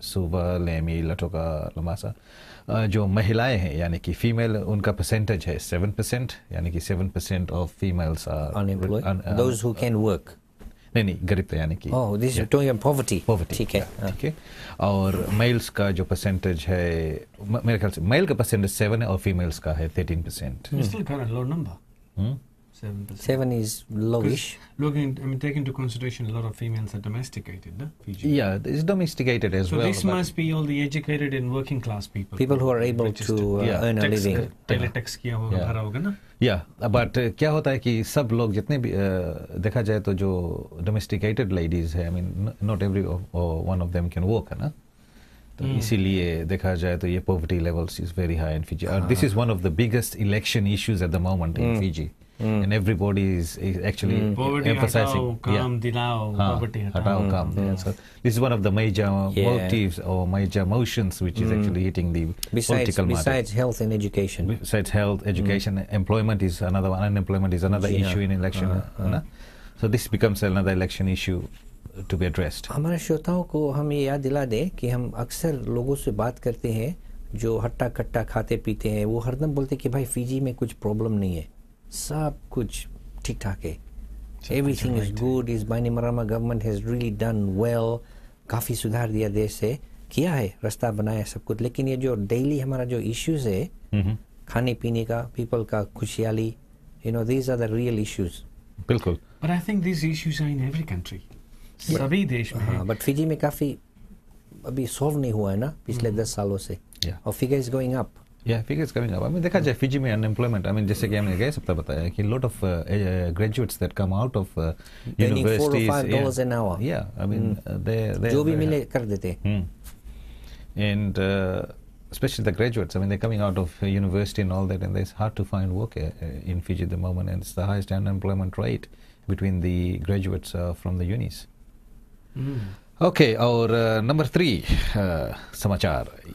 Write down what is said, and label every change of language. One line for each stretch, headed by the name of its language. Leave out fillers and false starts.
Hindi: सुबह लेमी लटोका लमासा, जो महिलाएं हैं यानी कि फीमेल, उनका परसेंटेज है 7%, यानी कि
English: 7% of females are unemployed, those who can work.
Hindi: नहीं गरीब यानी कि
English: This is talking about poverty.
Hindi: ठीक है. और मेल्स का जो परसेंटेज है, मेरे ख्याल से मेल का परसेंटेज 7 है और फीमेल्स का है 13%.
English: Still kind of low number. 7%. 7 is lowish. Take into consideration a lot of females are domesticated, no? Fiji. Yeah, it's domesticated as well. So this must be all the educated and working class people. People who are able to earn a living.
Hindi: Tax किया होगा भरा होगा ना? Yeah, but क्या होता है कि सब लोग जितने भी देखा जाए तो जो domesticated ladies है,
English: I mean not every one of them can work,
Hindi: है ना? तो इसीलिए देखा जाए तो ये
English: poverty levels is very high in Fiji. This is one of the biggest election issues at the moment in Fiji. And everybody is actually emphasizing poverty
Hindi: हटाओ काम.
English: So this is one of the major motives or major motions which is actually hitting the political matter. Besides health and education. Besides health, education, employment is another one. Unemployment is another issue in election. So this becomes another election issue to be addressed.
Hindi: हमारे श्रोताओं को हम ये याद दिला दें कि हम अक्सर लोगों से बात करते हैं जो हट्टा कट्टा खाते पीते हैं, वो हरदम बोलते हैं कि भाई फिजी में कुछ प्रॉब्लम नहीं है, सब कुछ ठीक ठाक है,
English: everything is good, इस Bainimarama government has really done well,
Hindi: काफ़ी सुधार दिया देश से, किया है, रास्ता बनाया सब कुछ. लेकिन ये जो डेली हमारा जो इश्यूज है खाने पीने का, पीपल का खुशहाली,
English: these are the real issues.
Hindi: बिल्कुल.
English: But I think these issues are in every country.
Hindi: सभी देश में. हाँ, बट फिजी में काफ़ी अभी सॉल्व नहीं हुआ है ना पिछले 10 सालों से.
English: और figure is going up. Yeah, figures coming up. I mean, देखा जाए Fiji में unemployment. I mean,
Hindi: जैसे कि हमने गए सप्ताह बताया कि
English: lot of graduates that come out of universities. $4 or $5 an hour. Yeah, I mean, they
Hindi: जो भी मिले कर देते.
English: And especially the graduates. I mean, they're coming out of university and all that, and it's hard to find work in Fiji at the moment, and it's the highest unemployment rate between the graduates from the unis.
Hindi: Okay, और number 3 समाचार.